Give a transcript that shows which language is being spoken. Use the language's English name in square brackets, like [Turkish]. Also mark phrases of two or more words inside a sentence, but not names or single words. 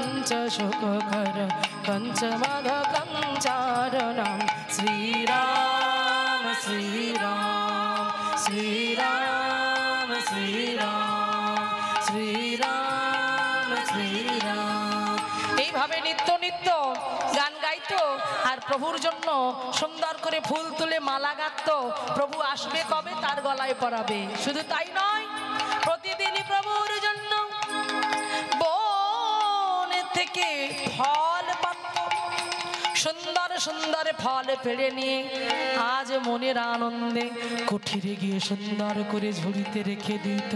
[Sanskrit] सुखकर कंचमद कंचारणं श्रीराम श्रीराम श्रीराम श्रीराम श्रीराम श्रीराम। [Bangla] এইভাবে নিত্য নিত্য গান গাইতো আর প্রভুর জন্য সুন্দর করে ফুল তুলে মালা গাঁথতো। প্রভু আসবে কবে তার গলায় পরাবে। শুধু তাই নয়, প্রতিদিনই প্রভুর জন্য বন থেকে ফল পাত, সুন্দর সুন্দর ফল পেড়ে নিয়ে আজ মনের আনন্দে কুঠিরে গিয়ে সুন্দর করে ঝুড়িতে রেখে দিত।